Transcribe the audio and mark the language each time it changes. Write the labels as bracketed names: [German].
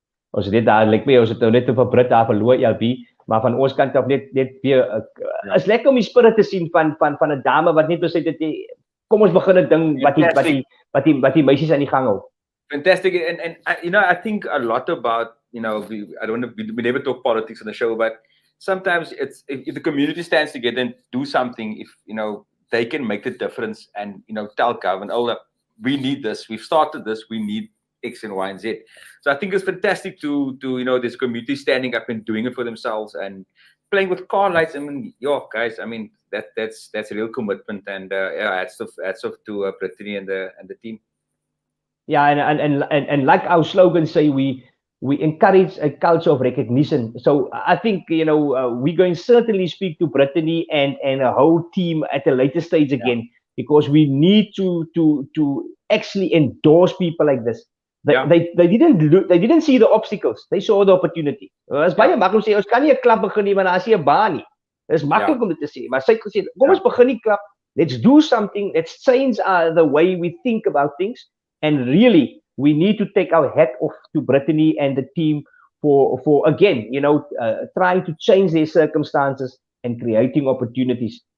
[Afrikaans] Ons het dit daar ons het nou net vir Brit daar verloor LB, maar van ons kant af net weer is lekker om die spirit te sien van 'n dame wat net besluit het kom ons begin 'n ding wat die meisies aan die gang hou. [English] Fantastic, and I think a lot about we never talk politics on the show, but sometimes if the community stands together and do something, if they can make the difference and tell government, oh, we need this, we've started this, we need X and Y and Z. So I think it's fantastic to this community standing up and doing it for themselves and playing with car lights. I mean, guys, I mean that's real commitment, and hats off to Brittany and the team. Yeah, and like our slogan say, we encourage a culture of recognition. So I think we're going to certainly speak to Brittany and a whole team at a later stage again, because we need to actually endorse people like this. They didn't see the obstacles. They saw the opportunity. [Afrikaans] As baie maklik sê, ons kan nie 'n klub begin nie want daar is nie 'n baan nie. Dis maklik om dit te sê, maar sy het gesê, kom ons begin die klub. [English] Let's do something. Let's change the way we think about things. And really, we need to take our hat off to Brittany and the team for again, trying to change their circumstances and creating opportunities.